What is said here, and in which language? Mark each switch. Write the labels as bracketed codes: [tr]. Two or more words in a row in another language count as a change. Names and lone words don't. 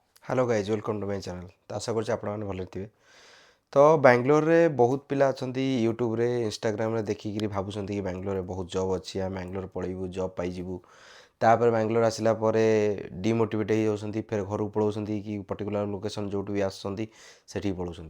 [en] Hello guys welcome to my channel. [or] ତ ଆଶା କରୁଛି ଆପଣମାନେ ଭଲରେ ଥିବେ। ତ ବାଙ୍ଗାଲୋରରେ ବହୁତ ପିଲା ଅଛନ୍ତି ୟୁଟ୍ୟୁବରେ ଇନଷ୍ଟାଗ୍ରାମରେ ଦେଖିକିରି ଭାବୁଛନ୍ତି କି ବାଙ୍ଗାଲୋରରେ ବହୁତ ଜବ୍ ଅଛି, ଆମେ ବାଙ୍ଗାଲୋର ପଳେଇବୁ ଜବ୍ ପାଇଯିବୁ। ତାପରେ ବାଙ୍ଗାଲୋର ଆସିଲା ପରେ ଡିମୋଟିଭେଟ୍ ହେଇଯାଉଛନ୍ତି, ଫେର ଘରକୁ ପଳାଉଛନ୍ତି କି [en] particular location [or] ଯେଉଁଠୁ ବି ଆସୁଛନ୍ତି ସେଠିକି ପଳାଉଛନ୍ତି।